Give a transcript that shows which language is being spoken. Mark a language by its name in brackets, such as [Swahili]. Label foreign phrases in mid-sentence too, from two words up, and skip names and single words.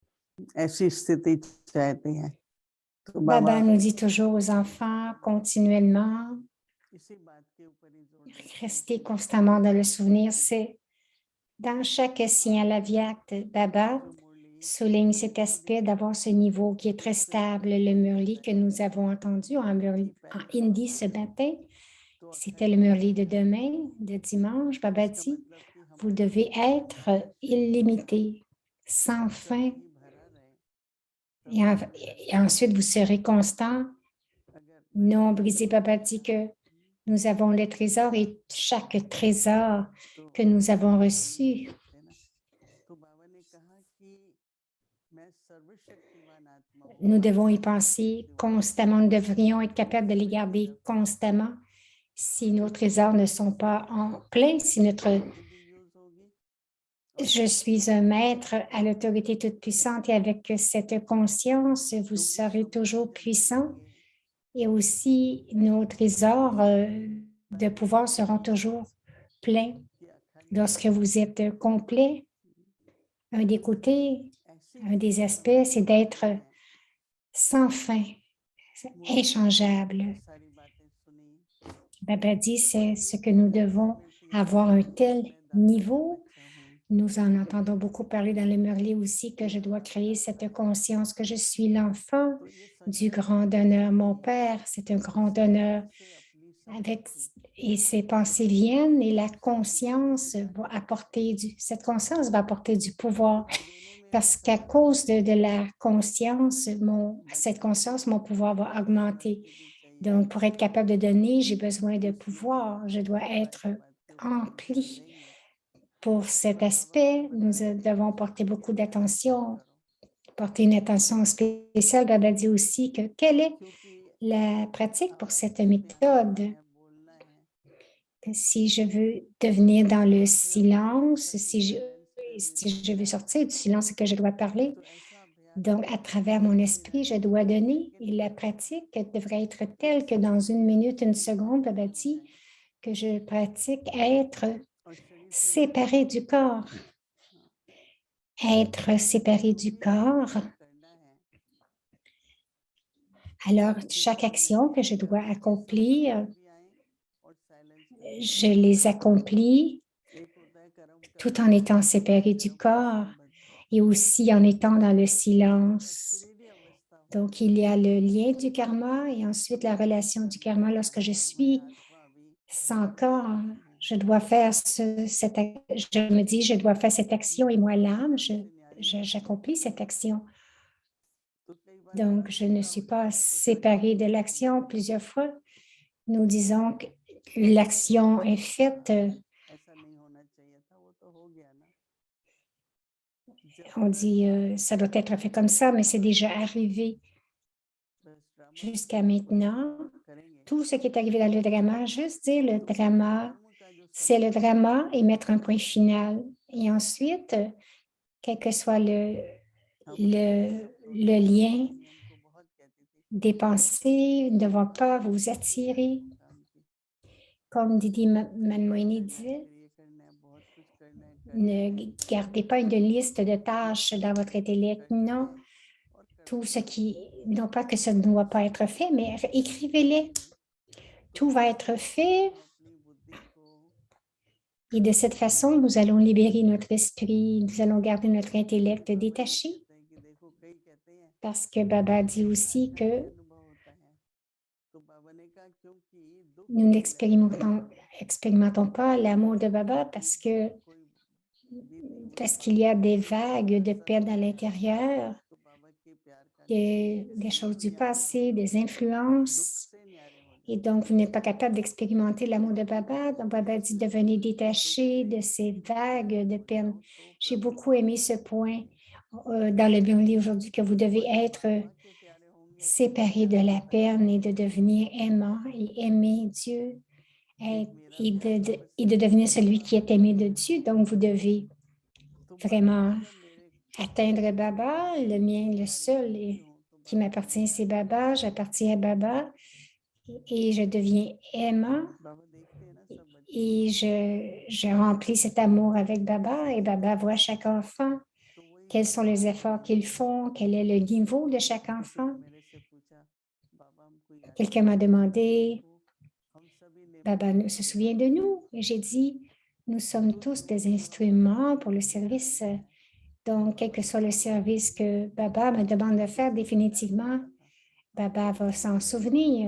[Hindi] ऐसी स्थिति चाहते हैं तो बाबा [French] Baba nous dit toujours aux enfants continuellement, [Hindi] इसी बात के ऊपर ही जोर देते हैं [French] restez [Hindi] कि [French] constamment dans le souvenir. C'est dans chaque signal aviaque, Baba [Hindi] जो मुरली [French] souligne cet aspect d'avoir ce niveau qui est très stable. Le murli que nous avons entendu en hindi ce matin, [Hindi] तो [French] c'était [Hindi] अखंड [French] le [Hindi] होना [French] murli de [Hindi] है। [French] demain, de dimanche. Baba [Hindi] इसका [French] dit, [Hindi] मतलब कि [French] vous [Hindi] हमारी [French] devez être illimité, sans [Hindi] कभी [French] fin, [Hindi] ही भरा रहे तब [French] et, [Hindi] तक हम [French] et ensuite vous serez constant. [Hindi] अगर मैंने [French] Non, [Hindi] कहा [French] brisé, Baba dit que nous avons le trésor et chaque trésor [Hindi] तो [French] que nous avons [Hindi] नहीं [French] reçu, [Hindi] सकते ना तो बाबा ने कहा कि मैं सर्वशक्तिमान आत्मा हूँ [French] nous devons y penser [Hindi] सर्वशक्तिमान [French] constamment. Nous devrions être capables de les garder constamment si nos trésors ne sont pas en plein, si notre [Hindi] बुद्धि भी यूज होगी और [French] je suis un maître à l'autorité toute puissante et avec cette conscience, vous [Hindi] क्योंकि [French] serez [Hindi] सब [French] toujours [Hindi] भोजन [French] puissant [Hindi] बनाएंगे [French] et aussi nos trésors de pouvoir seront toujours pleins. [Hindi] कि अखंड [French] Lorsque vous êtes complet, un des côtés, [Hindi] ऐसी [French] un des [Hindi] स्थिति [French] aspects, [Hindi] हमारी [French] c'est d'être [Hindi] चाहते हैं [French] sans fin, [Hindi] मुरली में हमने [French] inchangeable. [Hindi] बहुत सारी बातें सुनी [French] Baba dit, [Hindi] और [French] c'est [Hindi] ये [French] ce que [Hindi] सब [French] nous [Hindi] कहने [French] devons [Hindi] में थी [French] avoir un [Hindi] कि [French] tel [Hindi] मैं दाता का [French] niveau. [Hindi] बच्चा हूँ [French] Nous en entendons beaucoup parler dans le Merlet aussi que je dois créer cette conscience que je suis l'enfant [Hindi] तो ये [French] du [Hindi] संकल्प [French] grand [Hindi] लेने [French] honneur. [Hindi] के [French] Mon [Hindi] लिए [French] Père, c'est un grand [Hindi] इस [French] honneur. [Hindi] बात से अपनी [French] Avec, [Hindi] संपत्ति [French] et ces pensées viennent et la conscience va apporter cette conscience va apporter du pouvoir [Hindi] क्योंकि देने में [French] parce [Hindi] ऐसा [French] qu'à cause de la conscience, cette [Hindi] भगवान ने [French] conscience, mon pouvoir va augmenter. [Hindi] संपत्ति भी चाहिए [French] Donc, pour être capable de donner, j'ai besoin de [Hindi] इसलिए [French] pouvoir. Je dois être [Hindi] बात के ऊपर हम ध्यान [French] empli. [Hindi] देंगे [French] Pour cet [Hindi] और बाबा कुछ [French] aspect, nous [Hindi] बता रहे थे [French] devons porter [Hindi] कि [French] beaucoup [Hindi] ऐसा ऐसा [French] d'attention, [Hindi] करो [French] porter une attention spéciale. Baba dit aussi que quelle est [Hindi] क्योंकि [French] la pratique pour [Hindi] आवाज [French] cette [Hindi] अपने आना [French] méthode? [Hindi] है बोलना है [French] Que si je veux devenir dans le [Hindi] और फिर अपने [French] silence, [Hindi] सर्विलायंस पे भी [French] si je veux [Hindi] देखना है [French] sortir du silence, c'est que je dois parler. [Hindi] तो ऐसा अभ्यास [French] Donc, à [Hindi] करें [French] travers mon esprit, je [Hindi] कि [French] dois [Hindi] एक [French] donner. Et [Hindi] सेकंड [French] la [Hindi] के अंदर [French] pratique devrait être [Hindi] ये [French] telle que [Hindi] सब [French] dans une [Hindi] चीजें [French] minute, [Hindi] अपने [French] une [Hindi] आप [French] seconde, Baba [Hindi] खत्म हो [French] dit [Hindi] जाएं [French] que je pratique être [Hindi] और शरीर से जुड़ना [French] séparé [Hindi] शुरू [French] du [Hindi] कर दें [French] corps. Être séparé [Hindi] जो [French] du [Hindi] भी [French] corps. [Hindi] हमें करना है [French] Alors, [Hindi] एक [French] chaque [Hindi] दो [French] action [Hindi] मिनट [French] que [Hindi] के [French] je [Hindi] लिए [French] dois [Hindi] अपने संपर्क [French] accomplir, [Hindi] में भी आए और साइलेंस में भी [French] je [Hindi] आए [French] les accomplis [Hindi] एक होता है कर्म [French] tout [Hindi] करना [French] en étant [Hindi] एक होता है [French] séparé du [Hindi] कर्म में [French] corps [Hindi] संबद्ध [French] et aussi en étant dans le [Hindi] और [French] silence. [Hindi] शरीर अवस्था [French] Donc, [Hindi] होती [French] il y [Hindi] है [French] a le lien du karma et ensuite la relation du karma. Lorsque je [Hindi] मैं [French] suis [Hindi] आत्मा अभी [French] sans corps, [Hindi] आत्मा हूँ [French] je dois faire je me dis, je dois faire cette action et moi, [Hindi] ये [French] l'âme, [Hindi] सबसे न्यारी बात है [French] j'accomplis cette action. [Hindi] तो कई बार बड़ा [French] Donc, je ne [Hindi] झगड़ा [French] suis [Hindi] होता [French] pas [Hindi] है आपस में [French] séparée de l'action. Plusieurs fois, nous disons que l'action est faite. [Hindi] ऐसा नहीं होना चाहिए था वो तो हो गया ना जब [French] On [Hindi] तक [French] dit, ça doit être fait comme ça, mais c'est déjà arrivé [Hindi] बस ड्रामा [French] jusqu'à [Hindi] कुछ [French] maintenant. [Hindi] करेंगे [French] Tout ce qui est arrivé dans le drama, juste dire le [Hindi] तो [French] drama, [Hindi] कर्म का जो [French] c'est le [Hindi] समाप्ति है [French] drama et mettre un point final. Et ensuite, quel que soit [Hindi] हमारी [French] le [English] South Indian [French] lien [Hindi] मम्मी हमको बहुत कहती थी [French] des pensées, ne devant pas vous [Hindi] लिस्ट नहीं [French] attirer. [Hindi] बनाओ काम की [French] Comme Didi [Hindi] फिर ये [French] Manmoini [Hindi] करना है [French] disait, [Hindi] फिर ये करना है बहुत कुछ करना [French] ne [Hindi] है [French] gardez pas une liste de [Hindi] सब [French] tâches dans [Hindi] कुछ [French] votre intellect. [Hindi] करना [French] Non, [Hindi] है और [French] tout [Hindi] करते [French] ce [Hindi] रहो [French] qui, non pas que ça ne doit pas être fait, mais écrivez-les. [Hindi] इसलिए तो [French] Tout va [Hindi] कैसे [French] être fait [Hindi] हम अपनी बुद्धि को [French] et de cette façon, nous allons libérer notre esprit, nous allons garder notre intellect [Hindi] बाबा ये [French] détaché [Hindi] कहते हैं कि देखो कई कहते हैं [French] parce que Baba dit [Hindi] कि [French] aussi [Hindi] अच्छा नहीं [French] que [Hindi] अनुभव होता है तो बाबा ने कहा क्योंकि दुख [French] nous [Hindi] नहीं लगता है [French] n'expérimentons pas l'amour de Baba [Hindi] कि कोई बीपी [French] parce [Hindi] बढ़ता [French] qu'il y [Hindi] है [French] a des [Hindi] कोई [French] vagues de [Hindi] ऐसा [French] peine à [Hindi] होता है [French] l'intérieur, [Hindi] तो बाबा के प्यार का अनुभव नहीं है [French] des [Hindi] इसलिए [French] choses [Hindi] तो [French] du [Hindi] न्यारे हो [French] passé, des [Hindi] जाते हैं दुख [French] influences. [Hindi] से न्यारे हो [French] Et [Hindi] जाते [French] donc, [Hindi] हैं [French] vous n'êtes pas capable d'expérimenter l'amour de [Hindi] तो [French] Baba. [Hindi] बाबा [French] Donc, Baba dit [Hindi] कहते हैं [French] devenez [Hindi] दुख [French] détaché [Hindi] से [French] de ces vagues [Hindi] न्यारे [French] de [Hindi] हो [French] peine. [Hindi] जाओ तो [French] J'ai [Hindi] प्रभु [French] beaucoup aimé ce point dans le Bible aujourd'hui que vous devez être [Hindi] परमात्मा के प्यारे होंगे तो [French] séparé [Hindi] क्या [French] de la [Hindi] होता है [French] peine et de devenir aimant et aimer Dieu [Hindi] एक मेरा प्यार [French] et [Hindi] सबसे [French] de devenir [Hindi] पवित्र [French] celui qui [Hindi] बाबा [French] est aimé de Dieu. Donc, vous devez [Hindi] तो बाबा [French] vraiment [Hindi] ने जब मेरे [French] atteindre Baba. [Hindi] मैं [French] Le mien, le [Hindi] प्यारे [French] seul [Hindi] नहीं हूँ तो [French] qui [Hindi] बाबा ने [French] m'appartient, c'est [Hindi] न्यारे हो [French] Baba. [Hindi] जाते हैं [French] J'appartiens à Baba et je deviens aimant [Hindi] बाबा देखते हैं ना सब बच्चों [French] et [Hindi] को [French] je remplis cet amour avec Baba et Baba voit chaque enfant [Hindi] तो वही [French] quels sont les efforts qu'ils font, quel est le niveau de chaque enfant. Quelqu'un m'a demandé, Baba se souvient de nous. Et j'ai dit, nous sommes tous des instruments pour le service. Donc, quel que soit le service que Baba me demande de faire, définitivement, Baba va s'en souvenir.